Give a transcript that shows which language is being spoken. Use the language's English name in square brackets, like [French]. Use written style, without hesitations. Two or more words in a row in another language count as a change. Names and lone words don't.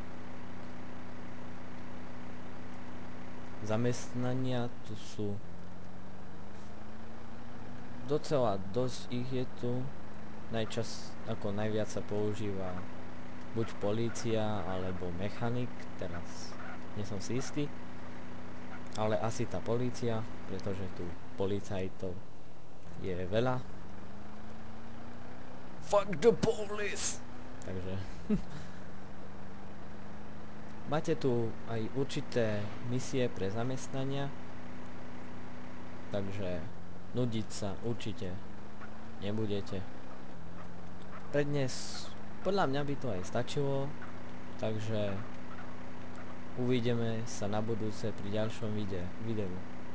[Slovak] Zamestnania tu sú docela dosť, ich je tu. Najviac sa používa buď polícia alebo mechanik, teraz nie som si istý, ale asi tá polícia, pretože tu policajtov je veľa. [English] Fuck the police! [Slovak] Takže máte tu aj určité misie pre zamestnania, takže nudiť sa určite nebudete. Pre dnes podľa mňa by to aj stačilo, takže uvidíme sa na budúce pri ďalšom videu.